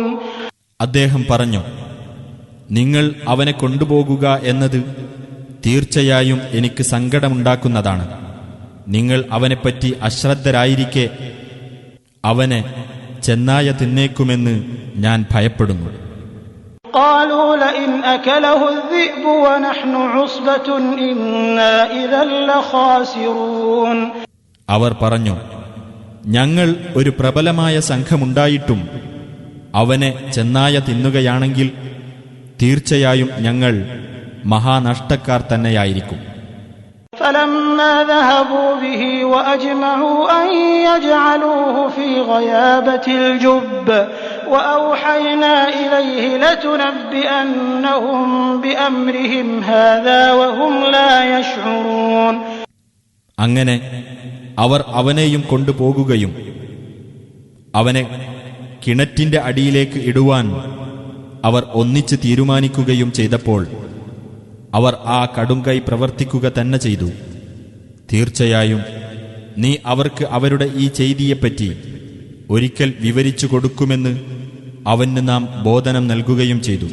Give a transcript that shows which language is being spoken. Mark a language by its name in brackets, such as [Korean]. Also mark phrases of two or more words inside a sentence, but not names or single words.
[Malayalam] അദ്ദേഹം പറഞ്ഞു, നിങ്ങൾ അവനെ കൊണ്ടുപോകുക എന്നത് തീർച്ചയായും എനിക്ക് സങ്കടമുണ്ടാക്കുന്നതാണ്. നിങ്ങൾ അവനെപ്പറ്റി അശ്രദ്ധരായിരിക്കെ അവനെ ചെന്നായ തിന്നേക്കുമെന്ന് ഞാൻ ഭയപ്പെടുന്നു. [Arabic] قالوا لئن أكله الذئب ونحن عصبة إنا إذا لخاسرون. [Malayalam] അവർ പറഞ്ഞു, ഞങ്ങൾ ഒരു പ്രബലമായ സംഘമുണ്ടായിട്ടും അവനെ ചെന്നായ തിന്നുകയാണെങ്കിൽ തീർച്ചയായും ഞങ്ങൾ മഹാനഷ്ടക്കാർ തന്നെയായിരിക്കും. [Arabic] فلما ذهبوا به وأجمعوا أن يجعلوه في غيابة الجب وأوحينا إليه لتنبئنهم بأمرهم هذا وهم لا يشعرون. [Malayalam] അങ്ങനെ അവർ അവനെയും കൊണ്ടുപോകുകയും അവനെ കിണറ്റിന്റെ അടിയിലേക്ക് ഇടുവാൻ അവർ ഒന്നിച്ച് തീരുമാനിക്കുകയും ചെയ്തപ്പോൾ അവർ ആ കടുംകൈ പ്രവർത്തിക്കുക തന്നെ ചെയ്തു. തീർച്ചയായും നീ അവർക്ക് അവരുടെ ഈ ചെയ്തിയെപ്പറ്റി ഒരിക്കൽ വിവരിച്ചു കൊടുക്കുമെന്ന് അവന് നാം ബോധനം നൽകുകയും ചെയ്തു.